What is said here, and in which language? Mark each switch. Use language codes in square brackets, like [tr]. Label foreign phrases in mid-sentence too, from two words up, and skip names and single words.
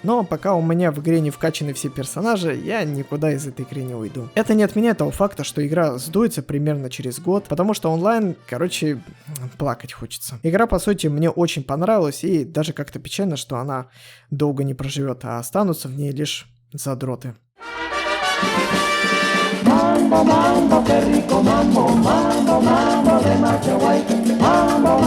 [ru] Но пока у меня в игре не вкачаны все персонажи, я никуда из этой игры не уйду. Это не отменяет того факта, что игра сдуется примерно через год, потому что онлайн, короче, плакать хочется. Игра, по сути, мне очень понравилась, и даже как-то печально, что она долго не проживет, а останутся в ней лишь задроты. [es] Mambo, mambo, qué rico mambo, mambo, mambo de macho guay.